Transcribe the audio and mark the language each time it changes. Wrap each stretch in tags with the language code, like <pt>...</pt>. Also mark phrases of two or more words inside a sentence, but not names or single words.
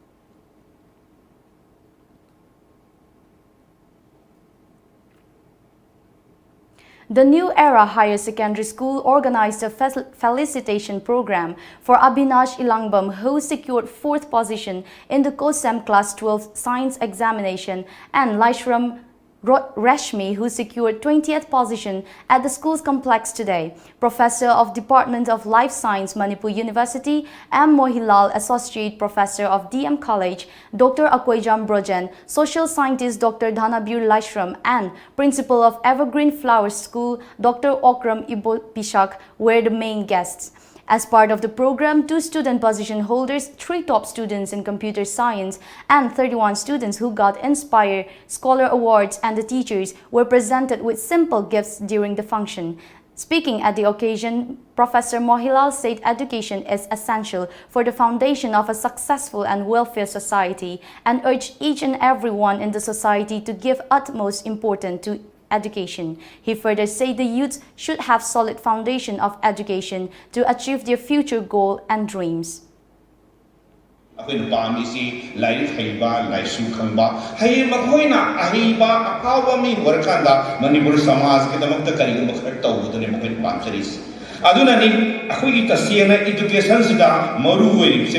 <en>The New Era Higher Secondary School organized a felicitation program for Abhinash Ilangbam, who secured 4th position in the COSEM Class 12 Science Examination, and Laishram Rashmi, who secured 20th position at the school's complex today. Professor of Department of Life Science, Manipur University, M. Mohilal, Associate Professor of DM College, Dr. Akoijam Brojan, Social Scientist Dr. Dhanabir Laishram, and Principal of Evergreen Flowers School, Dr. Okram Ibo Pishak, were the main guests. As part of the program, 2 student position holders, 3 top students in computer science, and 31 students who got Inspire Scholar Awards and the teachers were presented with simple gifts during the function. Speaking at the occasion, Professor Mohilal said education is essential for the foundation of a successful and welfare society and urged each and everyone in the society to give utmost importance to education. He further said the youth should have solid foundation of education to achieve their future goal and dreams.</en> <mni>ꯑꯩꯈꯣꯏꯅ ꯄꯥꯝꯃꯤꯁꯤ ꯂꯥꯏꯔꯤꯛ ꯍꯩꯕ ꯂꯥꯏꯁꯨ ꯈꯪꯕ ꯍꯌꯦꯡ ꯃꯈꯣꯏꯅ ꯑꯍꯩꯕ ꯑꯐꯥꯎꯕ ꯃꯤ ꯑꯣꯏꯔꯀꯥꯟꯗ ꯃꯅꯤꯄꯨꯔ ꯁꯃꯥꯖꯀꯤꯗꯃꯛꯇ ꯀꯔꯤꯒꯨꯝꯕ ꯈꯔ ꯇꯧꯕꯗꯨꯅꯦ ꯃꯈꯣꯏꯅ ꯄꯥꯝꯖꯔꯤꯁꯤ ꯑꯗꯨꯅꯅꯤ ꯑꯩꯈꯣꯏꯒꯤ ꯇꯁꯦꯡꯅ ꯏꯗꯨꯀꯦꯁꯟꯁꯤꯗ ꯃꯔꯨ ꯑꯣꯏꯔꯤꯕꯁꯦ</mni>